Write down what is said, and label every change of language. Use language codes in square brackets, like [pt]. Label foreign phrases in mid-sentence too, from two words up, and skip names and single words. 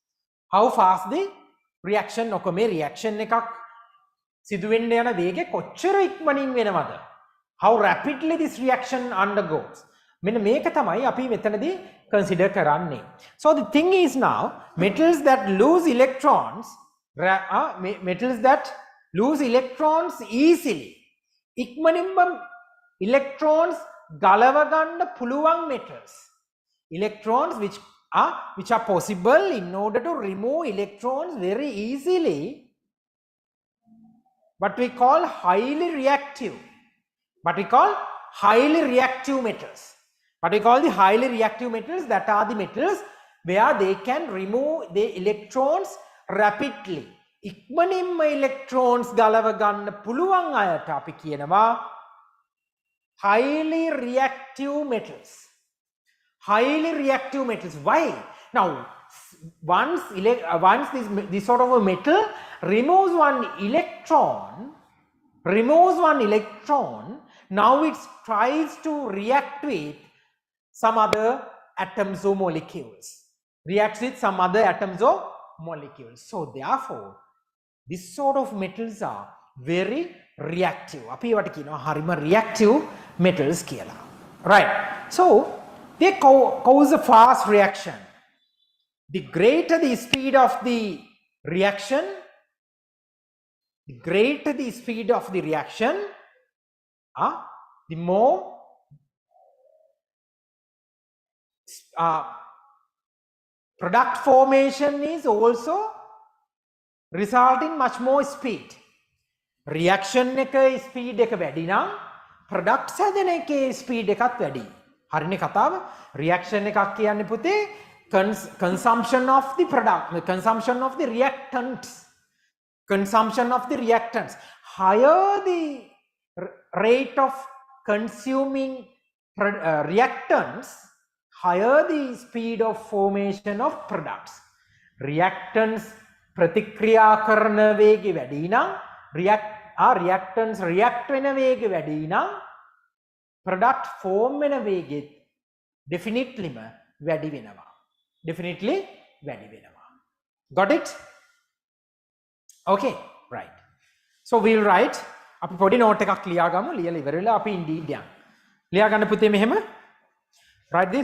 [si] මේ reaction එකක් සිදු වෙන්න යන වේගය කොච්චර ඉක්මනින් වෙනවද? [en] How rapidly this reaction undergoes. [si] මෙන්න මේක තමයි අපි මෙතනදී consider කරන්නේ. [en] So the thing is now, metals that lose electrons easily, [si] ඉක්මනින්ම electrons ගලව ගන්න පුළුවන් metals. [en] Electrons which are possible in order to remove electrons very easily, what we call highly reactive metals. What we call the highly reactive metals, that are the metals where they can remove the electrons rapidly. [si] ඉක්මනින්ම electrons ගලව ගන්න පුළුවන් අයට අපි කියනවා [en] highly reactive metals. Highly reactive metals. Why? Now, once this sort of a metal removes one electron, now it tries to react with some other atoms or molecules. Reacts with some other atoms or molecules. So therefore, this sort of metals are very reactive. [si] අපි ඒවට කියනවා හරිම [en] reactive metals [si] කියලා. Right. [en] So they cause a fast reaction. The greater the speed of the reaction, the more product formation is also result in much more speed. [si] Reaction එක speed එක වැඩි නම් product හැදෙන එකේ speed එකත් වැඩි. හරිනේ කතාව? Reaction එකක් කියන්නේ පුතේ [en] consumption of the product, consumption of the reactants. Higher the rate of consuming reactants, higher the speed of formation of products. [si] Reactants ප්‍රතික්‍රියා කරන වේගය වැඩි නම් [en] reactants react [si] වෙන වේගය වැඩි නම් [en] product form [si] වෙන වේගෙත් definitely වැඩි වෙනවා. [en] Got it? Okay, right. So we'll write [si] අපි පොඩි note එකක් ලියා ගමු. ලියලා ඉවරලා අපි indeed යන්න. ලියා ගන්න පුතේ මෙහෙම. [en] Write this.